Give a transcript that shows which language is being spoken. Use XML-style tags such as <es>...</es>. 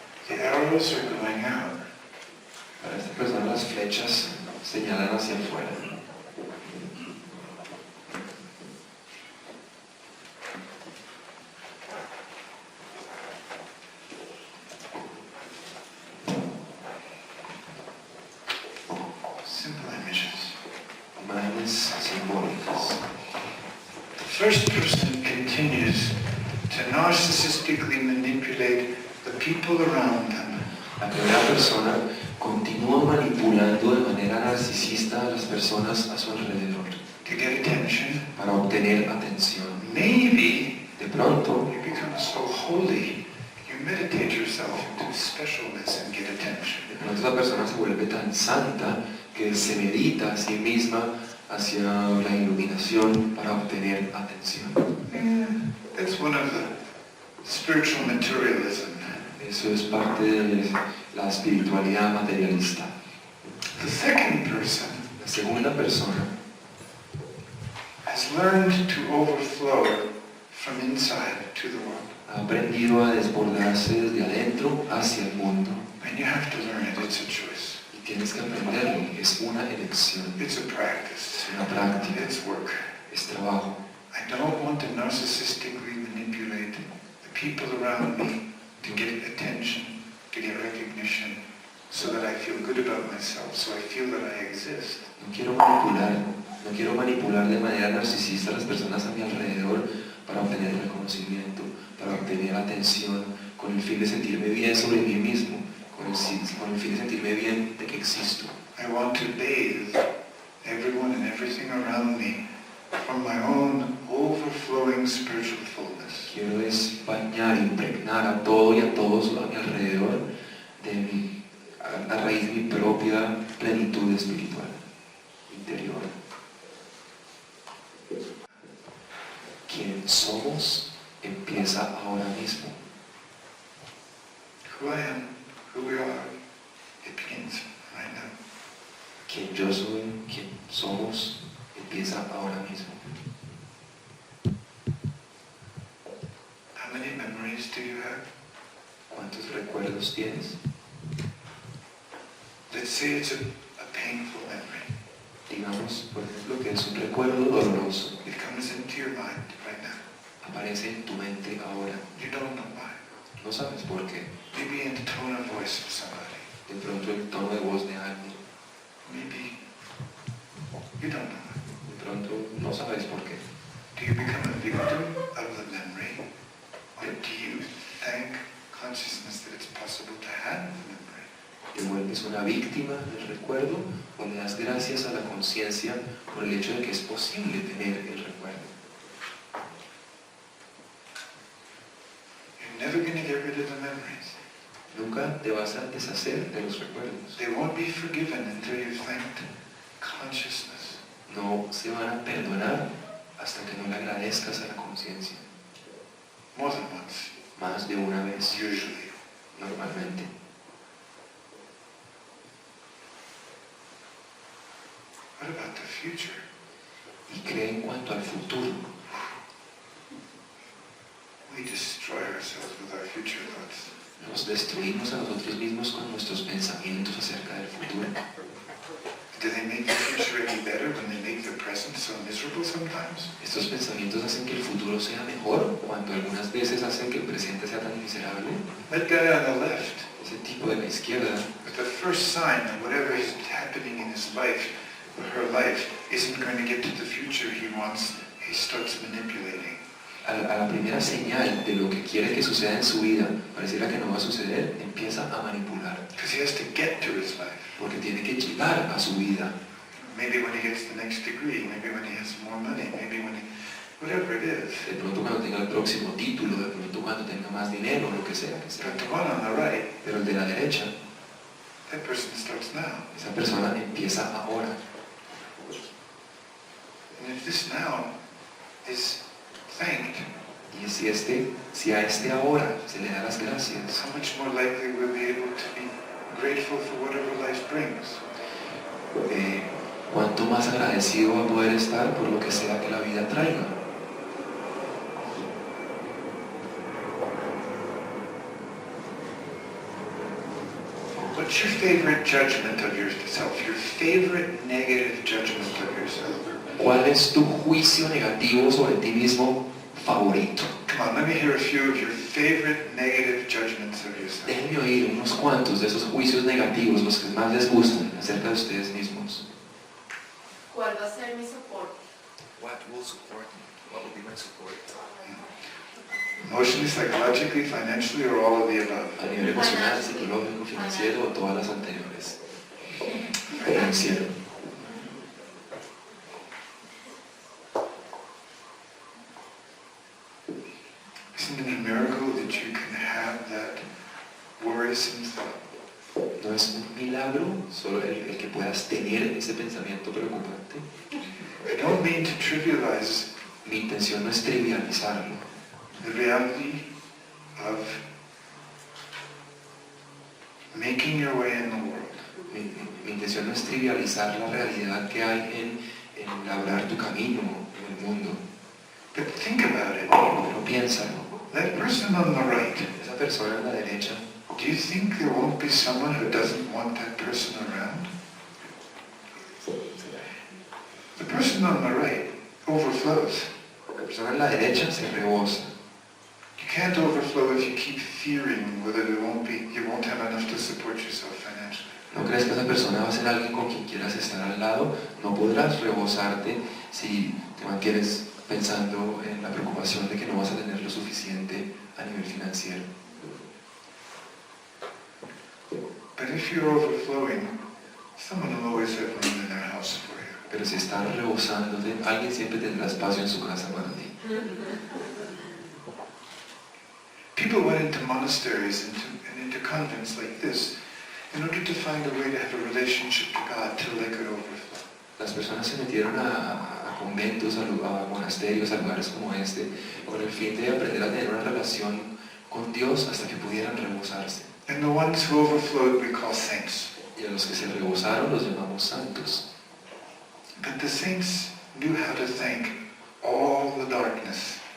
<en>the arrows are going out.</en> <es>para esta persona las flechas señalan hacia afuera.</es> <en>Simple images.</en> <es>Imágenes simbólicas.</es> <en>The first person continues to narcissistically manipulate the people around them.</en> <es>La primera persona continúa manipulando de manera narcisista a las personas a su alrededor</es> <en>To get attention.</en> <es>para obtener atención.</es> <en>Maybe</en> <es>De pronto,</es> <en>you become so holy, you meditate yourself into specialness and get attention.</en> <es>de pronto esa persona se vuelve tan santa que se medita a sí misma hacia la iluminación para obtener atención.</es> <en>That's one of the spiritual materialism.</en> <es>Eso es parte de la espiritualidad materialista.</es> <en>The second person</en> <es>La segunda persona</es> <en>has learned to overflow from inside to the world.</en> <es>ha aprendido a desbordarse desde adentro hacia el mundo.</es> <en>And you have to learn it. It's a choice.</en> <es>Y tienes que aprenderlo, es una elección,</es> <en>It's a practice.</en> <es>es una práctica,</es> <en>It's work.</en> <es>es trabajo.</es> <en>I don't want to narcissistically manipulate the people around me to get attention, to get recognition, so that I feel good about myself, so I feel that I exist.</en> <es>No quiero manipular de manera narcisista a las personas a mi alrededor para obtener reconocimiento, para obtener atención, con el fin de sentirme bien sobre mí mismo, con el fin de sentirme bien de que existo.</es> <en>I want to bathe everyone and everything around me from my own overflowing spiritual fullness.</en> <es>Quiero es bañar, impregnar a todo y a todos a mi alrededor a raíz de mi propia plenitud espiritual, interior. Quien somos empieza ahora mismo.</es> <en>Who I am, who we are, it begins right now.</en> <es>Quien yo soy, quien somos, empieza ahora mismo.</es> <en>How many memories do you have?</en> <es>¿Cuántos recuerdos tienes?</es> <en>Let's say it's a painful memory.</en> <es>Digamos, por ejemplo, que es un recuerdo doloroso.</es> <en>It comes into your mind right now.</en> <es>Aparece en tu mente ahora.</es> <en>You don't know why.</en> <es>No sabes por qué.</es> <en>Maybe in the tone of voice of somebody.</en> <es>De pronto el tono de voz de alguien.</es> <en>Maybe you don't know why.</en> <es>De pronto no sabes por qué.</es> <en>Do you become a victim of the memory? Or do you thank consciousness that it's possible to have the memory?</en> <es>¿Te vuelves una víctima del recuerdo o le das gracias a la conciencia por el hecho de que es posible tener el recuerdo?</es> <en>You're never going to get rid of the memories.</en> <es>Nunca te vas a deshacer de los recuerdos.</es> <en>They won't be forgiven until you've thanked consciousness.</en> <es>No se van a perdonar hasta que no le agradezcas a la conciencia.</es> <en>More than once,</en> <es>Más de una vez,</es> <en>usually.</en> <es>normalmente.</es> <en>What about the future?</en> <es>Y cree en cuanto al futuro.</es> <en>We destroy ourselves with our future thoughts.</en> <es>Nos destruimos a nosotros mismos con nuestros pensamientos acerca del futuro.</es> <en>Do they make the future any better when they make the present so miserable sometimes?</en> <es>Estos pensamientos hacen que el futuro sea mejor cuando algunas veces hacen que el presente sea tan miserable.</es> <en>That guy on the left,</en> <es>Ese tipo de la izquierda,</es> <en>with the first sign that whatever is happening in his life, or her life, isn't going to get to the future he wants, he starts manipulating.</en> <es>a la primera señal de lo que quiere que suceda en su vida, pareciera que no va a suceder, empieza a manipular.</es> <en>Because he has to get to his life.</en> <es>Porque tiene que llegar a su vida.</es> <en>Maybe when he gets the next degree, maybe when he has more money, maybe when he, whatever it is.</en> <es>De pronto cuando tenga el próximo título, de pronto cuando tenga más dinero, lo que sea que sea.</es> <en>But the one on the right,</en> <es>Pero el de la derecha,</es> <en>that person starts now.</en> <es>esa persona empieza ahora.</es> <en>And if this now is thanked,</en> <es>Y si a este ahora se le da las gracias,</es> <en>how much more likely we'll be able to be grateful for whatever life brings.</en> <es>cuánto más agradecido va a poder estar por lo que sea que la vida traiga.</es> <en>What's your favorite judgment of yourself? Your favorite negative judgment of yourself?</en> <es>¿Cuál es tu juicio negativo sobre ti mismo favorito?</es> <en>Come on, let me hear a few of your favorite negative judgments of yourself.</en> <es>Déjenme oír unos cuantos de esos juicios negativos, los que más les gustan acerca de ustedes mismos. ¿Cuál va a ser mi soporte?</es> <en>What will support me? What will be my support? Emotionally, psychologically, financially, or all of the above?</en> <es>A nivel emocional, psicológico, financiero o todas las anteriores. Financiero.</es> <en>Isn't it a miracle that you can have that worrisome thought?</en> <es>¿No es un milagro solo el que puedas tener ese pensamiento preocupante?</es> <en>I don't mean to trivialize</en> <es>Mi intención no es trivializarlo.</es> <en>the reality of making your way in the world.</en> <es>Mi intención no es trivializar la realidad que hay en labrar tu camino en el mundo.</es> <en>But think about it.</en> <es>Pero piénsalo.</es> <en>That person on the right,</en> <es>Esa persona en la derecha,</es> <en>do you think there won't be someone who doesn't want that person around? The person on the right overflows.</en> <es>la persona en la derecha se rebosa.</es> <en>You can't overflow if you keep fearing whether you won't have enough to support yourself financially.</en> <es>¿No crees que esa persona va a ser alguien con quien quieras estar al lado? No podrás rebosarte si te mantienes pensando en la preocupación de que no vas a tener lo suficiente a nivel financiero.</es> <en>But if you're overflowing, someone will always have room in their house for you.</en> <es>Pero si estás rebosándote, alguien siempre tendrá espacio en su casa para ti.</es> <en>People went into monasteries and into convents like this in order to find a way to have a relationship to God till they could overflow.</en> <es>Las personas se metieron a conventos, a monasterios, a lugares como este, con el fin de aprender a tener una relación con Dios hasta que pudieran rebosarse.</es> <en>And the ones who overflowed we call saints.</en> <es>Y a los que se rebosaron los llamamos santos.</es> <en>But the saints knew how to thank all the darkness.</en>